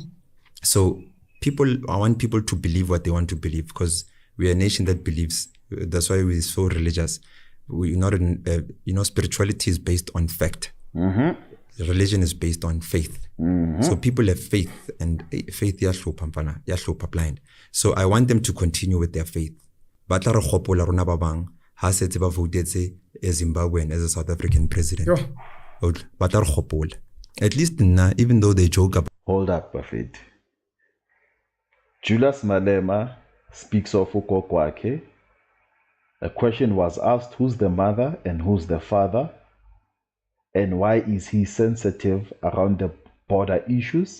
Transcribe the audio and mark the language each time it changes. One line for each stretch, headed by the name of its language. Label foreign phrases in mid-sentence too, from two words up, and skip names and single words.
English: So I want people to believe what they want to believe because we are a nation that believes. That's why we're so religious. we're not in, spirituality is based on fact. Religion is based on faith. So people have faith, and faith yahlupha blind. So I want them to continue with their faith.
Tswana: Ba tla re gopola rona ba bang ha setse ba votetse
English: a Zimbabwean as a South African president.
Tswana: Ba tla re gopola.
English: At least nna, even though they joke about. Hold up, Buffett. Julius Malema speaks of ugogo. A question was asked, who's the mother and who's the father? And why is he sensitive around the border issues?